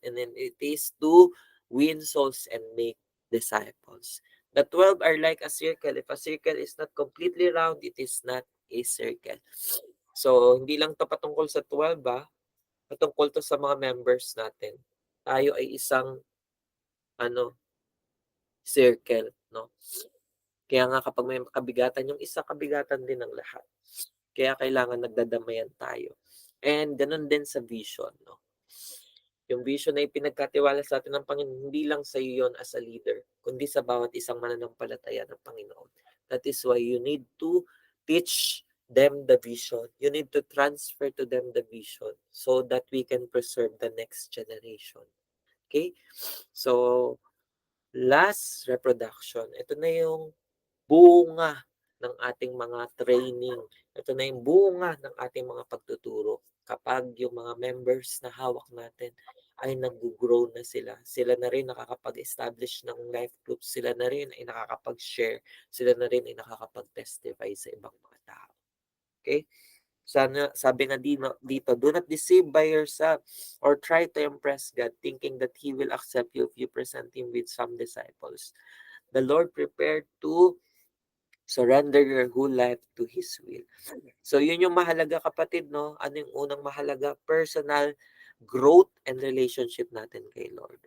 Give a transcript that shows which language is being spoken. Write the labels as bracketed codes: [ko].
[en] And then it is to win souls and make disciples. The 12 are like a circle. If a circle is not completely round, it is not a circle. [tl] So, hindi lang to patungkol sa 12 patungkol to sa mga members natin. Tayo ay isang circle, no? Kaya nga kapag may kabigatan yung isa, kabigatan din ng lahat. Kaya kailangan nagdadamayan tayo. And ganun din sa vision, no? Yung vision na ipinagkatiwala sa atin ng Panginoon, hindi lang sa iyo yon as a leader, kundi sa bawat isang mananampalataya ng Panginoon. [en] That is why you need to teach them the vision. You need to transfer to them the vision so that we can preserve the next generation. Okay? So, last reproduction. [tl] Ito na yung bunga ng ating mga training. Ito na yung bunga ng ating mga pagtuturo. Kapag yung mga members na hawak natin ay nag-grow na sila. Sila na rin nakakapag-establish ng life groups. Sila na rin ay nakakapag-share. Sila na rin ay nakakapag-testify sa ibang mga tao. Okay? Sabi nga dito, [en] do not deceive by yourself or try to impress God thinking that He will accept you if you present Him with some disciples. The Lord prepared to surrender your whole life to His will. [tl] So yun yung mahalaga kapatid, no? Ano yung unang mahalaga? [en] Personal growth and relationship [tl] natin kay Lord.